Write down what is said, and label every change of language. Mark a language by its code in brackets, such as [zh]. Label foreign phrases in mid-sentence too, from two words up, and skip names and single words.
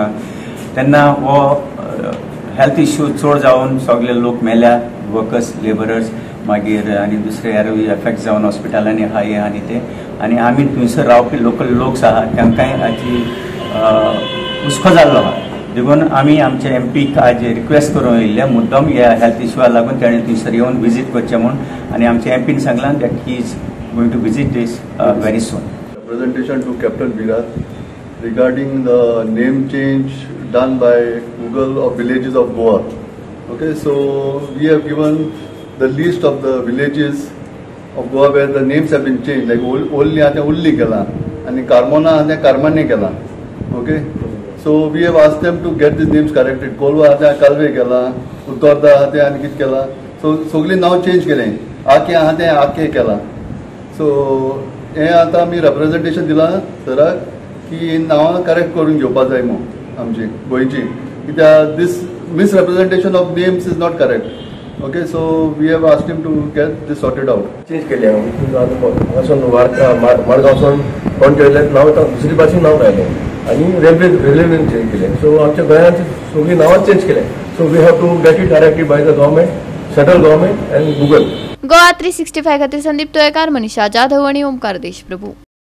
[kok] तेन्ना हो [en] health issue [kok] चड जावन सगळे लोक मेल्या, [en] workers labourers [kok] मागीर आनी दुसरे हेरूय एफेक्ट जावन हॉस्पिटलांनी आहा हे आनी ते आनी आमी थंयसर रावपी लोकल लोक्स आहा तांकांय हाची हुस्को जाल्लो आहा। देखून आमी आमच्या एमपीक आज रिक्वेस्ट करून येयल्ले मुद्दम ह्या [en] health issue [kok] लागून ताणें थंयसर येवन विजीट करचें म्हणून आनी आमच्या एमपीन सांगलां [en] that he is going to visit this very soon. Presentation to Captain Virat regarding the name change done by Google of villages of Goa. Okay, so we have given the list of the villages of Goa where the names have been changed. [kok] Like Olli आता Ulli केला आणि Carmona आता Carmane केला. [en] Okay. So we have asked them to get these names corrected. [kok] Kolwa आता Kalve केला, Uttorda आता आणि कित केला. So सगळी नाव चेंज केले. आके आता आके केला. So हे आता आम्ही रिप्रेझेंटेशन दिला सराक की नाव करेक्ट करून घेवपाक जाय म्हणून आमची गोंयची कित्याक [en] this misrepresentation of names is not correct. okay, so we have asked him to get this sorted out. [kok] चेंज केले हांगासून मडगांवसून कोण केलें नांव दुसरी भाशेन नांव राहिलें आणि रेल्वेन चेंज केले। सो आमच्या गोंयांची सगळी नांवां चेंज केले। [en] so we have to get it directly by the government, central government and Google. [kok] गोवा 365 खातीर संदीप तोयेकार, मनीषा जाधव आणि ओमकार देशप्रभू।